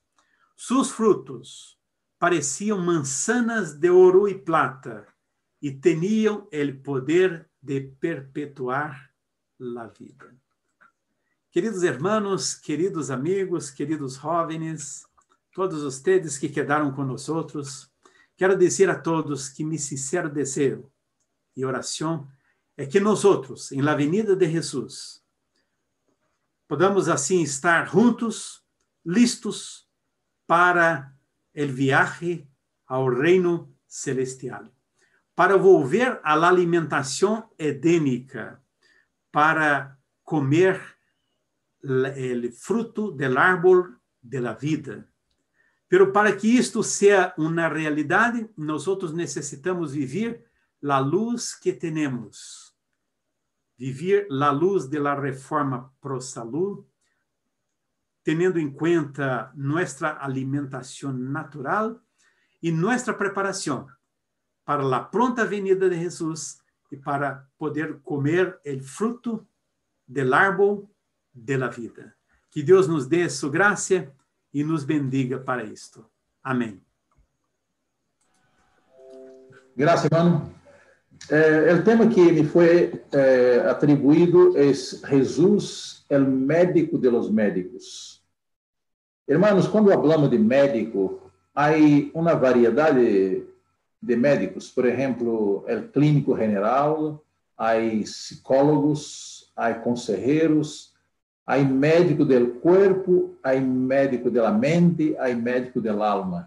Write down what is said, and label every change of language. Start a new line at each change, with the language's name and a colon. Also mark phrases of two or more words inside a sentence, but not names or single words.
Spanish: Sus frutos parecían manzanas de oro y plata y tenían el poder de perpetuar la vida. Queridos hermanos, queridos amigos, queridos jóvenes, todos ustedes que
Portuguese: quedaram com nós outros, quero dizer a todos que mi sincero desejo e oração é que nós outros, em
Spanish: la venida
Portuguese: de Jesus, podamos assim estar juntos, listos para o viaje ao reino celestial, para volver à alimentação edênica, para comer o fruto do
Spanish: árbol de la vida.
Portuguese: Pero para que isto seja uma realidade, nós necessitamos viver a luz que temos, viver a luz da reforma pro salud, tendo em conta nossa alimentação natural e nossa preparação para a pronta venida de Jesus e para poder comer o fruto do
Spanish: árbol de la vida.
Portuguese: Que Deus nos dê sua graça e nos bendiga para isto. Amém. Graças, irmão. O tema que me foi atribuído é Jesus, o médico
Spanish: de los médicos.
Portuguese: Hermanos, quando falamos de médico, há uma variedade de médicos. Por exemplo, o clínico general, há psicólogos, há conselheiros, há médico do corpo, há médico da mente, há médico da alma.